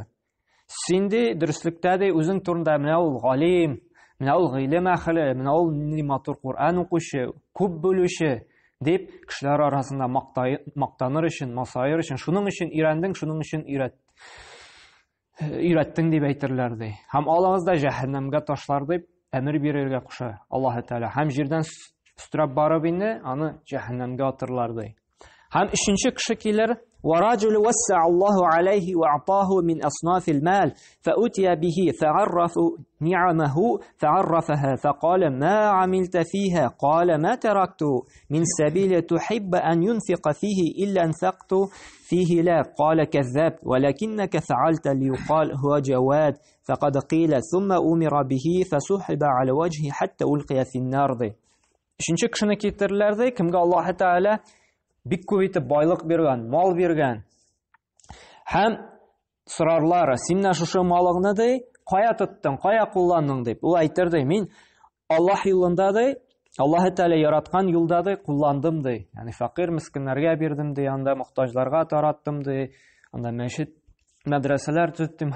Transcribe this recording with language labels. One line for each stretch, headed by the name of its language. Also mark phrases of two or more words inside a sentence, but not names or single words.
Tatar: Синди дөрестлектә дә үзең турында менә ул галим, менә ул гыйлем әһле, менә ул нинди матур Кур'ан укучы, күп белүче дип кешеләр арасында мактаныр өчен, масаир өчен, шуның өчен өйрәндең, шуның өчен өйрәттең дип әйтерләр ди. Һәм алыгыз да җәһәннәмгә ташлар дип әмер бирергә куша Аллаһ Тәгалә. Һәм җирдән өстерәп барып инде аны җәһәннәмгә атырлар ди. Һәм өченче кеше килер
Arabic: ورجل وسع الله عليه وأعطاه من أصناف المال فأتي به فعرف نعمه فعرفها فقال ما عملت فيها قال ما تركت من سبيل تحب أن ينفق فيه إلا أنفقت فيه لا قال كذبت ولكنك فعلت ليقال هو جواد فقد قيل ثم أمر به فسحب على وجهه حتى ألقي في النار.
Tatar: Üçüncü kişini kitirirler de kimge Allah Teala bik күп итеп байлык биргән, мал биргән. Һәм сорарлар, син шушы малыңны ди, кая тоттың, кая кулландың дип. Ул әйтер ди, мин Аллаһ юлында ди, Аллаһ Тәгалә яраткан юлда ди, кулландым ди. Ягъни фақир мискиннәргә бирдем ди, анда мохтаҗларга тараттым ди, анда мәчет, мәдрәсәләр төттем.